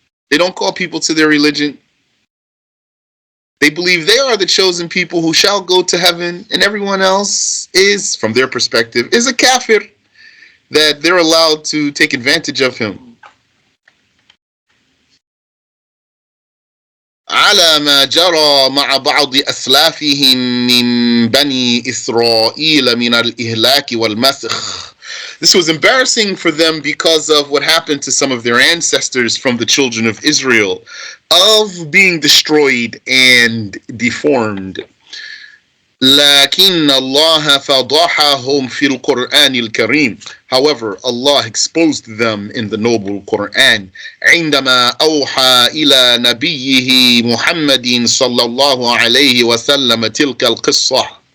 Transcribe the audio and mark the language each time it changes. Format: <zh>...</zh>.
<en>They don't call people to their religion. They believe they are the chosen people who shall go to heaven, and everyone else is, from their perspective, is a kafir, that they're allowed to take advantage of him.</en> <ar>على ما جرى مع بعض أسلافهم من بني إسرائيل من الإهلاك والمسخ.</ar> <en>This was embarrassing for them because of what happened to some of their ancestors from the children of Israel, of being destroyed and deformed.</en> <ar>لكن الله فضحهم في القرآن الكريم.</ar> <en>However, Allah exposed them in the noble Quran.</en> <ar>عندما أوحى إلى نبيه محمد صلى الله عليه وسلم تلك القصة.</ar>